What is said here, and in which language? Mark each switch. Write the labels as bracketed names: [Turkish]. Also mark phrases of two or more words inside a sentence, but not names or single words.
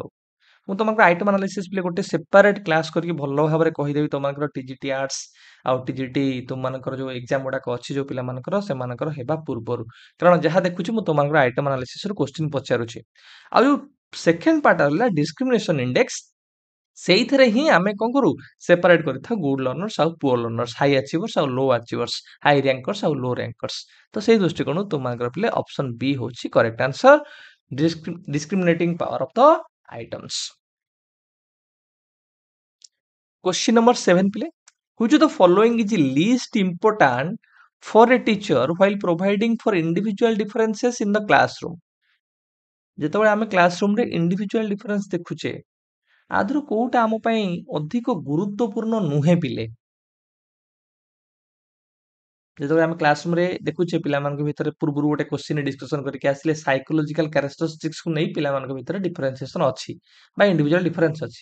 [Odia] ମୁଁ ତମକୁ [English] item analysis play [Odia] ଗୋଟେ [English] separate class [Odia] କରିକି ଭଲ ଭାବରେ କହିଦେବି ତମମାନଙ୍କର [English] TGT arts [Odia] ଆଉ ଟିଜିଟି ତୁମମାନଙ୍କର ଯୋଉ ଏକ୍ଜାମ ଗୁଡାକ ଅଛି ଯୋଉ ପିଲାମାନଙ୍କର ସେମାନଙ୍କର ହେବା ପୂର୍ବରୁ, କାରଣ ଯାହା ଦେଖୁଛି ମୁଁ ତୁମମାନଙ୍କର [English] item analysisରୁ question [Odia] ପଚାରୁଛି। ଆଉ ଯୋଉ [English] second part [Odia] ହେଲା [English] discrimination index, [Odia] ସେଇଥିରେ ହିଁ ଆମେ କଣ କରୁ ସେପାରେଟ କରିଥାଉ [English] good learners [Odia] ଆଉ [English] poor learners, high achievers [Odia] ଆଉ [English] low achievers, high rankers [Odia] ଆଉ [English] low rankers. [Odia] ତ ସେଇ ଦୃଷ୍ଟିକୋଣରୁ ତୁମମାନଙ୍କର ପିଲେ ଅପସନ ବି ହଉଛି [English] correct answer, discriminating power of the items. Question number 7 play. Which of the following is least important for a teacher while providing for individual differences in the classroom? [Odia] ଯେତେବେଳେ ଆମେ କ୍ଲାସରୁମରେ [English] individual difference [Odia] ଦେଖୁଛେ, ଆଦରୁ କୋଉଟା ଆମ ପାଇଁ ଅଧିକ ଗୁରୁତ୍ୱପୂର୍ଣ୍ଣ ନୁହେଁ ପିଲେ? ଯେତେବେଳେ ଆମେ କ୍ଲାସରୁମରେ ଦେଖୁଛେ ପିଲାମାନଙ୍କ ଭିତରେ ପୂର୍ବରୁ ଗୋଟେ [English] question discussion [Odia] କରିକି ଆସିଲେ [English] psychological characteristicsକୁ [Odia] ନେଇ ପିଲାମାନଙ୍କ ଭିତରେ ଡିଫରେନ୍ସିଏସନ ଅଛି ବା [English] individual difference [Odia] ଅଛି।